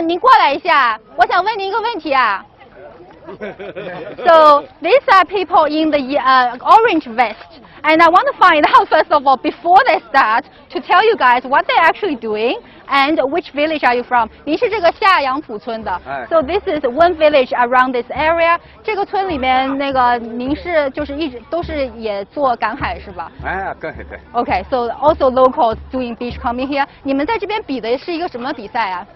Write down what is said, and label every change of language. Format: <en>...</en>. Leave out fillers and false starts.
<zh>您过来一下，我想问您一个问题啊。</zh> <en>So these are people in the orange vest, and I want to find out first of all before they start to tell you guys what they're actually doing and which village are you from.</en> <zh>您是这个下杨浦村的</zh> <en>，So this is one village around this area.</en> <zh>这个村里面那个您是就是一直都是也做赶海是吧？哎，赶海对。</zh> <en>Okay, so also locals doing beachcombing here.</en> <zh>你们在这边比的是一个什么比赛啊？</zh>